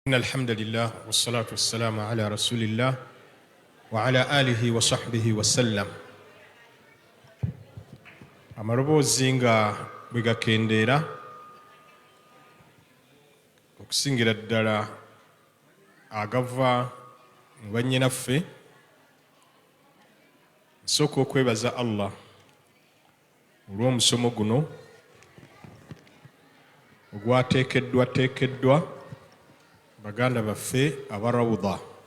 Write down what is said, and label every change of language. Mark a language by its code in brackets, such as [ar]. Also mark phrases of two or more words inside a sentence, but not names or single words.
[ar] إن الحمد لله والصلاة والسلام على رسول الله وعلى آله وصحبه وسلم. [lg] Amaloboozi nga bwe gakendeera okusingira ddala agava mu bannyinaffe, nsooka okwebaza Allah olw'omusomo guno ogwateekeddwa baganda baffe aba Rawda.